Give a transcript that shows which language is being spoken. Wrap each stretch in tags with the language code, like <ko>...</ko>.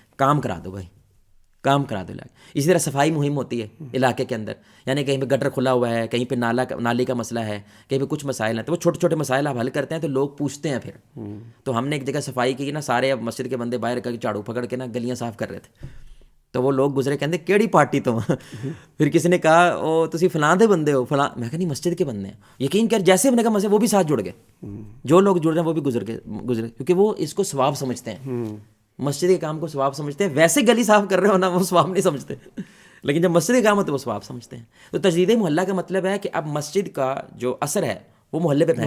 <ur>کام کرا دو بھائی، کام کرا دو. اسی طرح صفائی مہم ہوتی ہے علاقے کے اندر، یعنی کہیں پہ گٹر کھلا ہوا ہے، کہیں پہ نالی کا مسئلہ ہے، کہیں پہ کچھ مسائل ہیں، تو وہ چھوٹے چھوٹے مسائل آپ حل کرتے ہیں تو لوگ پوچھتے ہیں پھر. تو ہم نے ایک جگہ صفائی کی نا، سارے مسجد کے بندے باہر کر کے جھاڑو پکڑ کے نا گلیاں صاف کر رہے تھے. تو وہ لوگ گزرے کہتے</ur> <pa>کیڑی پارٹی تم؟</pa> <ur>پھر کسی نے کہا</ur> <pa>او تسی فلاں دے بندے ہو،</pa> <ur>فلاں. میں کہا نہیں، مسجد کے بندے ہیں. یقین کر جیسے ہم نے کہا مسجد، وہ بھی ساتھ جڑ گئے. جو لوگ جڑ رہے ہیں وہ بھی گزرے، کیونکہ وہ اس کو ثواب سمجھتے ہیں، مسجد کے کام کو ثواب سمجھتے ہیں. ویسے گلی صاف کر رہے ہو نا، وہ ثواب نہیں سمجھتے، لیکن جب مسجد کے کام ہوتے ہیں وہ ثواب سمجھتے ہیں. تو تجدید محلہ کا مطلب ہے کہ اب مسجد کا جو اثر ہے وہ محلے پہ</ur>